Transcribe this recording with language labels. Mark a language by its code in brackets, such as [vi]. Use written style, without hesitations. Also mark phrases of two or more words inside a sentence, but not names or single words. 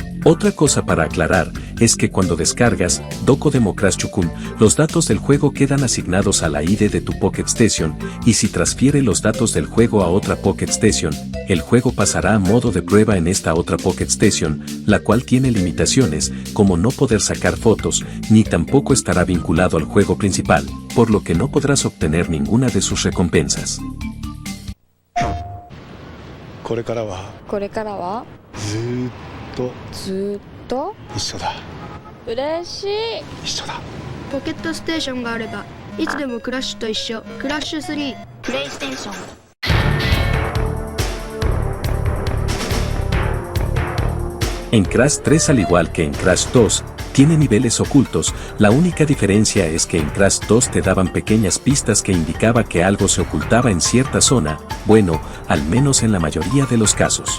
[es] Otra cosa para aclarar es que cuando descargas Doko Demo Crash Chukun, los datos del juego quedan asignados a la ID de tu Pocket Station, y si transfiere los datos del juego a otra Pocket Station, el juego pasará a modo de prueba en esta otra Pocket Station, la cual tiene limitaciones, como no poder sacar fotos, ni tampoco estará vinculado al juego principal, por lo que no podrás obtener ninguna de sus recompensas. [ja] これからはずーっと一緒だ。嬉しい。一緒だ。ポケットステーションがあればいつでもクラッシュと一緒。クラッシュ3。プレイステーション。 [es] En Crash 3, al igual que en Crash 2, tiene niveles ocultos. La única diferencia es que en Crash 2 te daban pequeñas pistas que indicaba que algo se ocultaba en cierta zona, bueno, al menos en la mayoría de los casos.